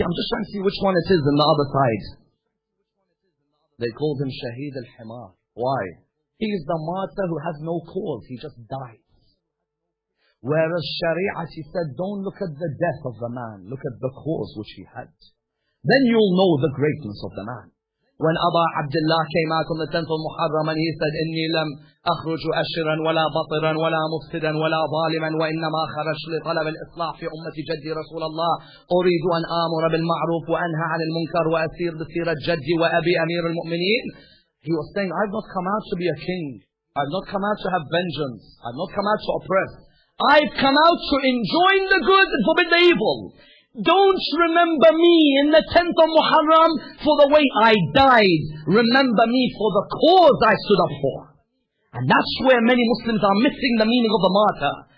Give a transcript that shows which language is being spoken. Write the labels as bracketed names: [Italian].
[English] I'm just trying to see which one it is on the other side. They called him Shaheed al-Himar. Why? He is the martyr who has no cause. He just dies. Whereas Shari'ati said, don't look at the death of the man. Look at the cause which he had. Then you'll know the greatness of the man. When Abu Abdullah came out on the 10th of Muharram and he said, [Arabic] إِنِّي لَمْ أَخْرُجُ أَشِرًا وَلَا بَطِرًا وَلَا مُفْسِدًا وَلَا ظَالِمًا وَإِنَّمَا خَرَجْتُ لِطَلَبِ الْإِصْلَاحِ فِي أُمَّةِ جَدِّي رسول الله أريد أن آمر بالمعروف وأنهى عن المنكر وأسير بسيرة جدي وأبي أمير المؤمنين. [English] He was saying, I've not come out to be a king. I've not come out to have vengeance. I've not come out to oppress. I've come out to enjoin the good and forbid the evil. Don't remember me in the 10th of Muharram for the way I died. Remember me for the cause I stood up for. And that's where many Muslims are missing the meaning of the martyr.